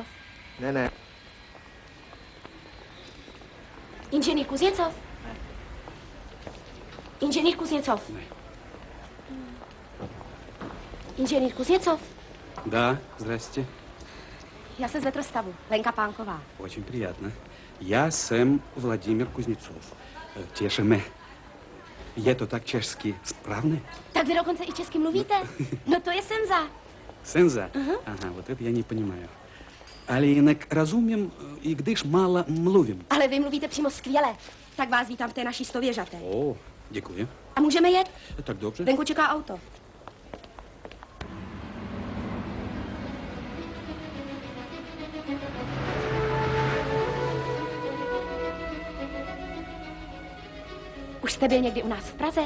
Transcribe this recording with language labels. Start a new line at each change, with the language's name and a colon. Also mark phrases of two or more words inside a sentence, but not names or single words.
Czech: Ne. Inženýr Kuzněcov? Inženýr Kuzněcov? Ne. Inženýr Kuzněcov?
Russian: Да, здрасте.
Czech: Já jsem z Vetrostavu, Lenka Pánková.
Russian: Очень приятно. Я jsem Vladimír Kuznecov.
Czech: Těšíme. Je to tak česky správně? Tak vy dokonce i česky mluvíte? No to je senza.
Russian: Senza? Ага, вот это я не понимаю.
Czech: Ale jinak rozumím, i když málo mluvím. Ale vy mluvíte přímo skvěle. Tak vás vítám v té naší stověžaté. O, děkuji. A můžeme jet? Tak dobře. Venku čeká auto. Už jste byl někdy u nás v Praze?